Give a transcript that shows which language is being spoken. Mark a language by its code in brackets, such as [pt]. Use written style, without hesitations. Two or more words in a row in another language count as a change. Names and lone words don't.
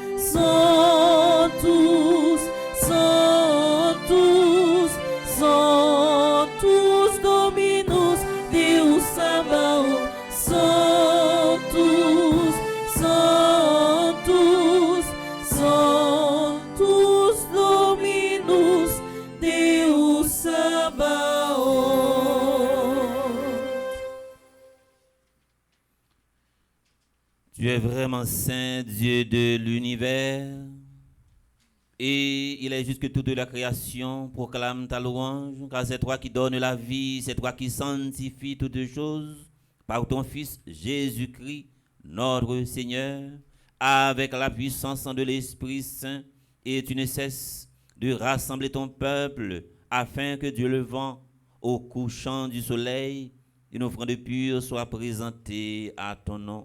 [la] Sanctus Dominus Deus Sabaoth, Sanctus Dominus Deus Sabaoth. [fr] Tu es vraiment saint, Dieu de l'univers. Et il est juste que toute la création proclame ta louange, car c'est toi qui donnes la vie, c'est toi qui sanctifies toutes choses par ton Fils Jésus-Christ, notre Seigneur, avec la puissance de l'Esprit Saint, et tu ne cesses de rassembler ton peuple afin que Dieu le vent au couchant du soleil, une offrande pure soit présentée à ton nom.